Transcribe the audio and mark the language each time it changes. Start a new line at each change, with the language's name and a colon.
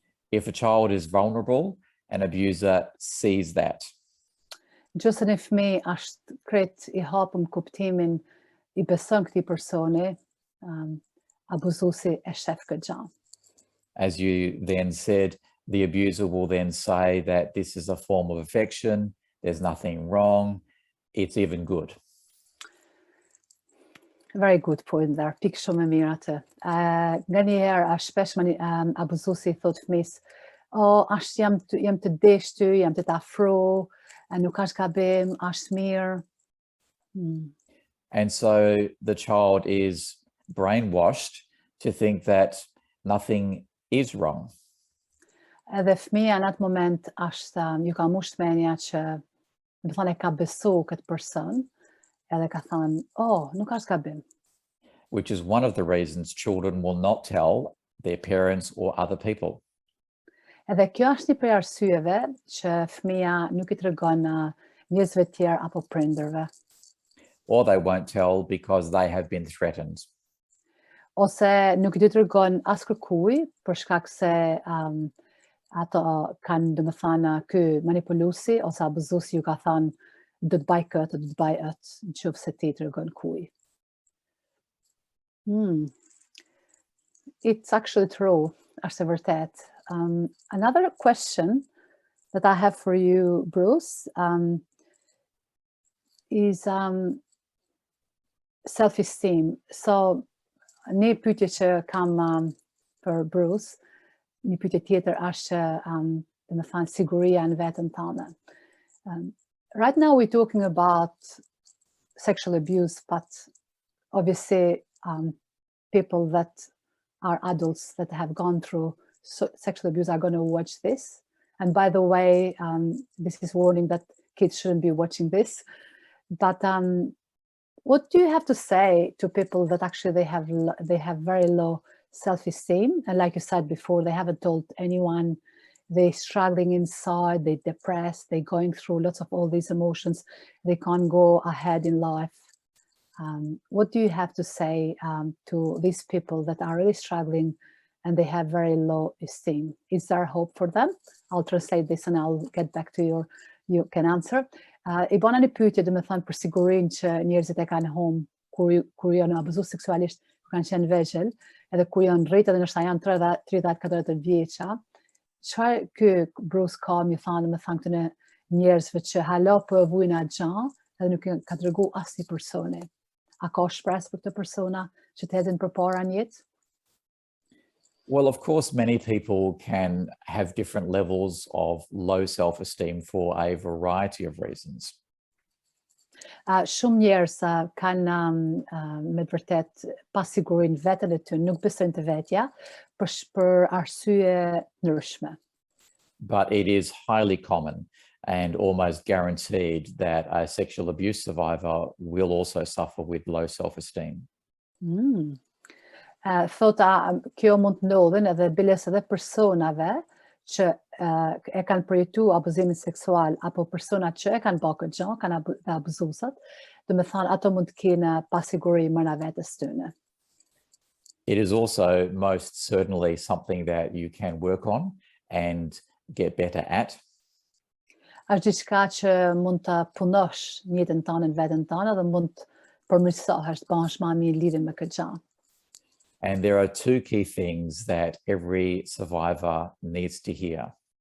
English: If a child is vulnerable, an abuser sees that.
Albanian: Nëse një fëmijë është krejt I hapur kuptimin, I beson këtij personi, abuzuesi e shef këtë gjë.
English: As you then said, the abuser will then say that this is a form of affection, there's nothing wrong, it's even good. Very good point there.
Albanian: Pikë shumë e mirë atë. Nga njëherë, shpesh abuzuesi thot fëmis, jam të deshty, jam të afro, nuk është gabim, është mirë.
English: And so the child is brainwashed to think that nothing is wrong.
Albanian: Edhe fëmia në atë moment është ju ka mush menja që do të thonë e ka besu këtë person, edhe ka thënë, nuk është gabim.
English: Which is one of the reasons children will not tell their parents or other people.
Albanian: Edhe kjo është një prej arsyeve që fëmia nuk i tregon njerëzve të tjerë apo prindërve.
English: Or they won't tell because they have been threatened.
Albanian: Ose nuk i tregon as kërkuj për shkak se ato kanë domethënë ky manipuluesi ose abuzuesi ju ka thënë do të bëj këtë, do të bëj atë, nëse ti tregon kuj.
English: It's actually true,
Albanian: është e vërtet.
English: Another question that I have for you, Bruce, is self-esteem.
Albanian: So, një pyetje që kam për Bruce, një pyetje tjetër është domethënë siguria në veten tënde.
English: Right now we're talking about sexual abuse, but obviously people that are adults that have gone through sexual abuse are going to watch this. And by the way, this is warning that kids shouldn't be watching this. But what do you have to say to people that actually they have very low self-esteem? And like you said before, they haven't told anyone, they're struggling inside, they're depressed, they're going through lots of all these emotions, they can't go ahead in life. What do you have to say to these people that are really struggling and they have very low esteem? Is there hope for them? I'll translate this and I'll get back to you can answer.
Albanian: I bona një pyetje, domethënë për sigurinë që njerëzit e kanë humbur kur janë abuzuar seksualisht, kur kanë qenë vegjël, edhe kur janë rritë edhe ndoshta janë 30-40 vjeça. Çfarë ky Bruce ka më thënë, domethënë këto njerëzve që hala po e vujnë atë gjë edhe nuk ka tregu asnjë personi. A ka shpresë për këto persona që të hedhin përpara në jetë?
English: Well, of course, many people can have different levels of low self-esteem for a variety of reasons.
Albanian: Shumë njerëz kanë me të vërtet pasigurinë veten e tyre, nuk besojnë të vetja për arsye ndryshme.
English: But it is highly common and almost guaranteed that a sexual abuse survivor will also suffer with low self-esteem.
Albanian: Thota kjo mund të ndodhin edhe biles edhe personave që e kanë përjetu abuzimin seksual apo personat që e kanë bërë këtë gjë, kanë abuzuesat, domethënë ato mund të kenë pasiguri më në vetes tyre.
English: It is also most certainly something that you can work on and get better at.
Albanian: Është diçka që mund të punosh në jetën tënde, në veten tënde dhe mund të përmirësohesh, të bëhesh më mirë lidhje me këtë gjë.
English: And there are two key things that every survivor needs to hear.